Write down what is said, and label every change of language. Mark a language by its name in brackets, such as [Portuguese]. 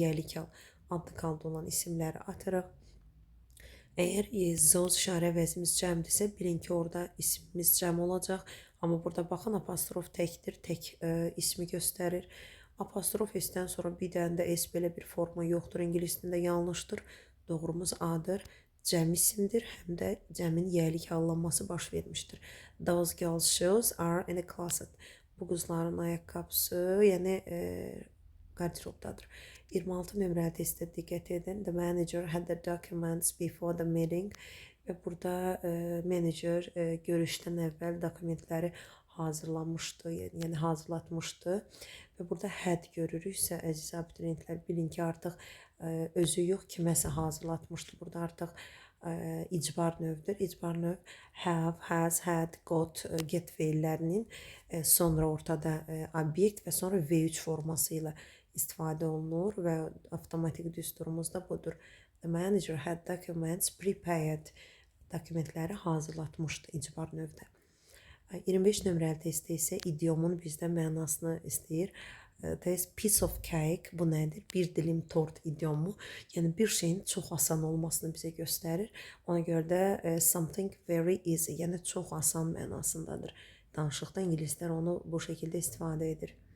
[Azerbaijani] Yəlik hal, adlı qalda olan isimləri atırıq. Əgər zoz işarə əvəzimiz cəmdirsə, bilin ki, orada ismimiz cəm olacaq. Amma burada baxın, apostrof təkdir, tək ismi göstərir. Apostrof S-dən sonra bir dənə də S belə bir forma yoxdur. İngilis dilində yanlışdır. Doğrumuz A-dır. Cəm isimdir, həm də cəmin yəlik hallanması baş vermişdir. [English] Those girls' shoes are in a closet. [Azerbaijani] Bu qızların ayaqqabısı, yəni qardirobdadır. 26 nömrəli testdə diqqət edin. [English] The manager had the documents before the meeting. [Azerbaijani] Və burada manager görüşdən əvvəl dokumentləri hazırlamışdı, yəni hazırlatmışdı. Və burada had görürüksə, əziz abituriyentlər, bilin ki, artıq özü yox, kiməsə hazırlatmışdı. Burada artıq icbar növdür. İcbar növ have, has, had, got, get feillərinin sonra ortada obyekt və sonra V3 forması ilə istifadə olunur və avtomatik düsturumuz da budur. [English] The manager had documents prepared. [Azerbaijani] Dokumentləri hazırlatmışdı icbar növdə. 25 nömrəli testdə isə idiomun bizdən mənasını istəyir. Test [English] piece of cake [Azerbaijani] bu nədir? Bir dilim tort idiomu. Yəni bir şeyin çox asan olmasını bizə göstərir. Ona görə də [English] something very easy, [Azerbaijani] yəni çox asan mənasındadır. Danışıqda ingilislər onu bu şəkildə istifadə edir.